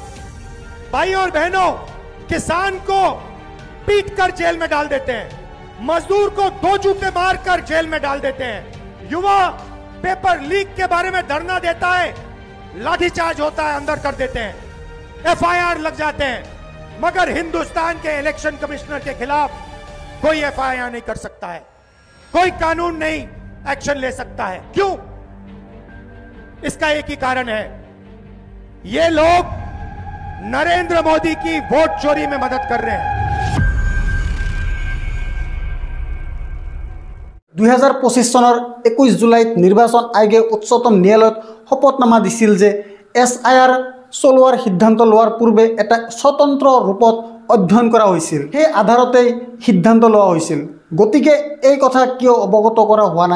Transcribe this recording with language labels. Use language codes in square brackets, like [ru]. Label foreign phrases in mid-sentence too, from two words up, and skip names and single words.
[hi] भाइयों और बहनों, किसान को पीट कर जेल में डाल देते हैं, मजदूर को 2 जूते मारकर जेल में डाल देते हैं, युवा पेपर लीक के बारे में धरना देता है, लाठीचार्ज होता है, अंदर कर देते हैं, एफआईआर लग जाते हैं, मगर हिंदुस्तान के इलेक्शन कमिश्नर के खिलाफ कोई एफआईआर नहीं कर सकता है, कोई कानून नहीं एक्शन ले सकता है। क्यों? इसका एक ही कारण है, ये लोग नरेंद्र मोदी की वोट चोरी में मदद कर रहे हैं। [as] 2025 চনৰ 21 জুলাইত নিৰ্বাচন আয়োগে উচ্চতম ন্যায়ালয়ত শপতনামা দিছিল যে SIR চলোৱাৰ সিদ্ধান্ত লোৱাৰ পূৰ্বে এটা স্বতন্ত্ৰ ৰূপত অধ্যয়ন কৰা হৈছিল, সেই আধাৰতেই সিদ্ধান্ত লোৱা হৈছিল। গতিকে এই কথা কিয় অৱগত কৰা হোৱা নাই?